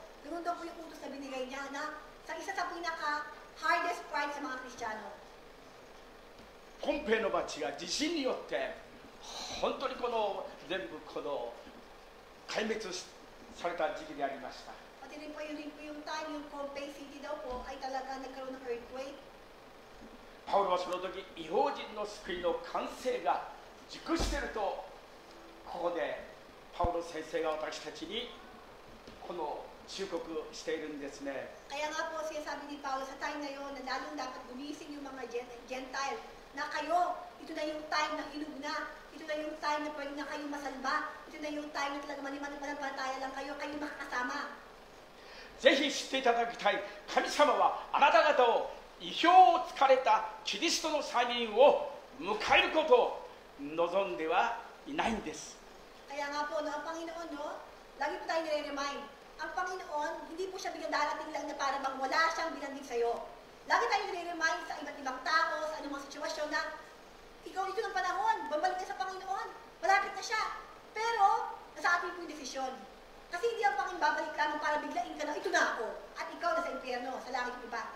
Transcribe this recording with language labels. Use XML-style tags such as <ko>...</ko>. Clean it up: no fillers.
<tl>Ganun daw po yung utos na binigay niya na sa isa sa pinaka-hardest part sa mga Kristiyano.</tl> <ja>ポンペイの町が地震によって本当に全部壊滅された時期でありました。</ja> <tl>Pati rin po yung time, yung Pompey City daw po ay talaga nagkaroon ng earthquake.</tl> <ja>パウロはその時異邦人の救いの完成が熟しているとここでパウロ先生が私たちにこの忠告しているんですね。</ja> <tl>Kaya nga po siya sabi ni Paulo sa time na yun na lalong dapat gumising yung mga Gentile na kayo, ito na yung time na hinog na, ito na yung time na pwede na kayo masalba, ito na yung time na talaga mananampalataya lang kayo makakasama.</tl> <ja>ぜひ知っていただきたい、神様はあなた方を意表をつかれたキリストの再臨を迎えることを望んではいないんです。</ja> <tl>Kaya nga po, no, ang Panginoon, no, lagi po tayo nire-remind, ang Panginoon, hindi po siya darating lang na para bang wala siyang binanggit sa'yo. Lagi tayo nire-remind sa iba't ibang tao, sa anumang sitwasyon na ikaw ito ng panahon, babalik ka sa Panginoon, malapit na siya. Pero, nasa atin po yung desisyon. Kasi hindi ang Panginoon babalik lamang para biglain ka na, ito na ako, at ikaw na sa impyerno, sa langit ng iba.</tl>